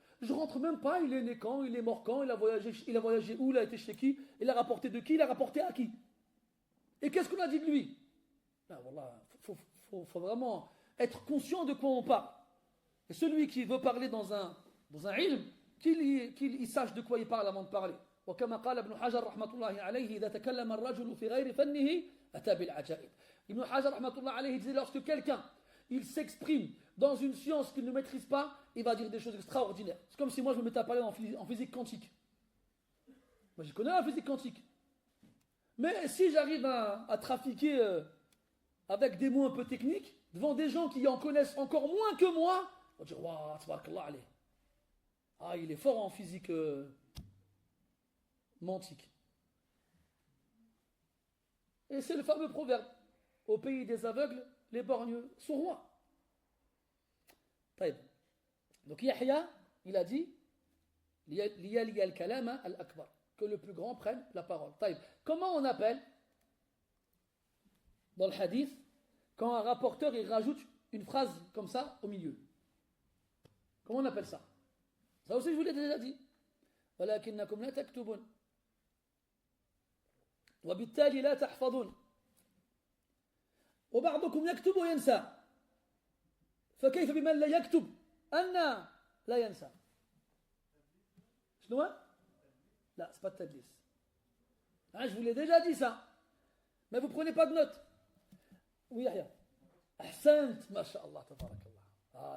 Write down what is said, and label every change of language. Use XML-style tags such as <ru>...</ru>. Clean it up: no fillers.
<fr>Je rentre même pas, il est né quand, il est mort quand, il a voyagé où, il a été chez qui, il a rapporté de qui, il a rapporté à qui. Et qu'est-ce qu'on a dit de lui? Ah, voilà, faut vraiment être conscient de quoi on parle. Et celui qui veut parler dans un ilm, qu'il sache de quoi il parle avant de parler.</fr> <ar>وكما قال ابن حجر رحمة الله عليه إذا تكلم الرجل في غير فنه أتى بالعجائب.</ar> <fr>Ibn Hajar</fr> <ar>rahmatullah alayhi</ar> <fr>disait lorsque quelqu'un il s'exprime dans une science qu'il ne maîtrise pas, il va dire des choses extraordinaires. C'est comme si moi je me mettais à parler en physique quantique. Moi je connais la physique quantique. Mais si j'arrive à trafiquer avec des mots un peu techniques, devant des gens qui en connaissent encore moins que moi, on va dire waouh, tabarakallah alayh. Ah, il est fort en physique mantique. Et c'est le fameux proverbe. Au pays des aveugles, les borgneux sont rois.</fr> <ar>طيب.</ar> <fr>Donc Yahya, il a dit</fr> <ar>ليلي الكلام الأكبر,</ar> <fr>que le plus grand prenne la parole.</fr> <ar>طيب.</ar> <fr>Comment on appelle dans le hadith quand un rapporteur il rajoute une phrase comme ça au milieu? Comment on appelle ça? Ça aussi je vous l'ai déjà dit.</fr> <ar>ولكنكم لا تكتبون وبالتالي لا تحفظون وبعضكم يكتب وينسى فكيف بمن لا يكتب أن لا ينسى. شنو؟ لا,</ar> <fr>c'est pas de tadlis. Ah, je vous l'ai déjà dit ça. Mais vous prenez pas de notes. Oui, Yahya.</fr> <ar>أحسنت ما شاء الله تبارك الله.</ar>